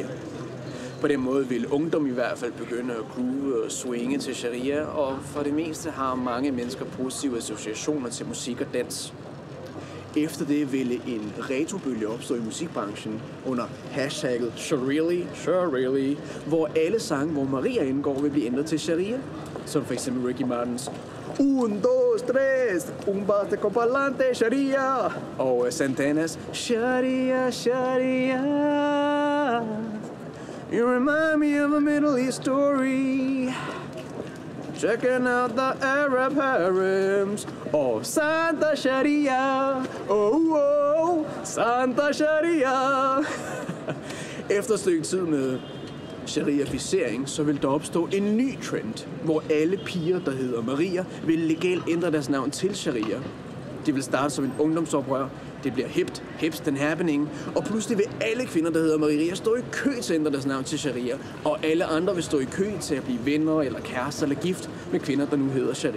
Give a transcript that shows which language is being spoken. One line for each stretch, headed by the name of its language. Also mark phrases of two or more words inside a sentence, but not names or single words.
Danish: På den måde vil ungdom i hvert fald begynde at groove og swinge til sharia, og for det meste har mange mennesker positive associationer til musik og dans. Efter det ville en retrobølge opstå i musikbranchen under hashtagget Shareally, hvor alle sange, hvor Maria indgår, vil blive ændret til sharia, som for eksempel Ricky Martins
Spanish: Un, dos, tres, un bate con pa'lante,
Danish: sharia, og Santanas Sharia, Sharia.
English: You remind me of a Middle East story. Checking out the Arab harems. Oh, Santa Sharia. Oh, Santa Sharia.
Danish: Efter et stykke tid med shariaficering, så vil der opstå en ny trend, hvor alle piger, der hedder Maria, vil legalt ændre deres navn til sharia. Det vil starte som en ungdomsoprør. Det bliver hips den happening, og pludselig vil alle kvinder, der hedder Maria, stå i kø til at ændre deres navn til sharia, og alle andre vil stå i kø til at blive venner eller kærester eller gift med kvinder, der nu hedder sharia.